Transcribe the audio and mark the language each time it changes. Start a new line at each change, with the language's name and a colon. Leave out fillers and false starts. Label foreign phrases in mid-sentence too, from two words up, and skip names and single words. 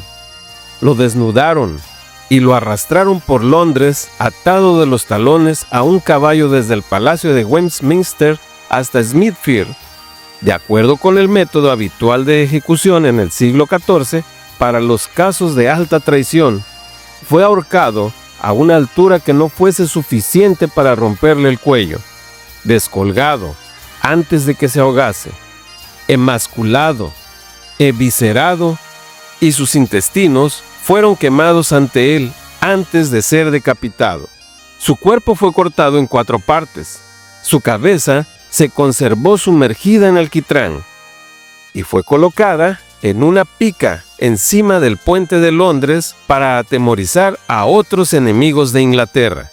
Spanish: Lo desnudaron y lo arrastraron por Londres atado de los talones a un caballo desde el Palacio de Westminster hasta Smithfield, de acuerdo con el método habitual de ejecución en el siglo XIV para los casos de alta traición. Fue ahorcado a una altura que no fuese suficiente para romperle el cuello, descolgado antes de que se ahogase, emasculado, eviscerado, y sus intestinos fueron quemados ante él antes de ser decapitado. Su cuerpo fue cortado en 4 partes. Su cabeza se conservó sumergida en alquitrán y fue colocada en una pica encima del puente de Londres para atemorizar a otros enemigos de Inglaterra.